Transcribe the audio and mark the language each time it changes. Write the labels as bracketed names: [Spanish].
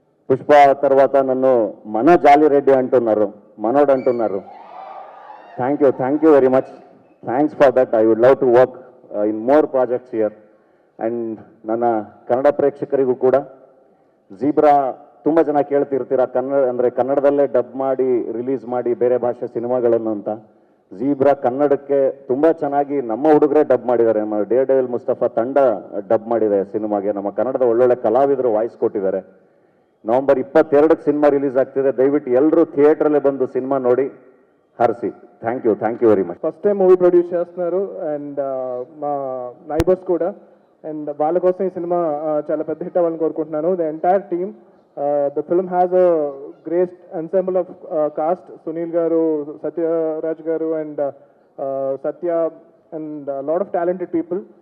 [Telugu] పుష్ప తర్వాత నన్ను మన జాలిరెడ్డి అంటున్నారు, మనోడు అంటున్నారు. [English] Thank you very much. Thanks for that. I would love to work in more projects here. [Kannada] And ನನ್ನ ಕನ್ನಡ ಪ್ರೇಕ್ಷಕರಿಗೂ ಕೂಡ ಜೀಬ್ರಾ ತುಂಬ ಜನ ಕೇಳ್ತಿರ್ತೀರ, ಕನ್ನಡದಲ್ಲೇ ಡಬ್ ಮಾಡಿ ರಿಲೀಸ್ ಮಾಡಿ ಬೇರೆ ಭಾಷೆ ಸಿನಿಮಾಗಳನ್ನು ಅಂತ. ಜೀಬ್ರಾ ಕನ್ನಡಕ್ಕೆ ತುಂಬ ಚೆನ್ನಾಗಿ ನಮ್ಮ ಹುಡುಗರೇ ಡಬ್ ಮಾಡಿದ್ದಾರೆ. ನಮ್ಮ ಡೇರ್ ಡೆವಿಲ್ ಮುಸ್ತಫಾ ತಂಡ ಡಬ್ ಮಾಡಿದೆ ಸಿನಿಮಾಗೆ. ನಮ್ಮ ಕನ್ನಡದ ಒಳ್ಳೊಳ್ಳೆ ಕಲಾವಿದರು ವಾಯ್ಸ್ ಕೊಟ್ಟಿದ್ದಾರೆ. ನವೆಂಬರ್ 22ಕ್ಕೆ ಸಿನಿಮಾ ರಿಲೀಸ್ ಆಗ್ತಿದೆ. ದಯವಿಟ್ಟು ಎಲ್ಲರೂ ಥಿಯೇಟ್ರಲ್ಲೇ ಬಂದು ಸಿನಿಮಾ ನೋಡಿ [Telugu] హర్సి. [English] Thank you very much. [Telugu] First time movie produce చేస్తున్నారు అండ్ మా నైబర్స్ కూడా, అండ్ వాళ్ళ కోసం ఈ సినిమా చాలా పెద్ద హిట్ అవ్వాలని కోరుకుంటున్నాను. [English] The entire team, the film has a great ensemble of cast. Sunil garu, Sathyaraj garu and Satya and lot of talented people.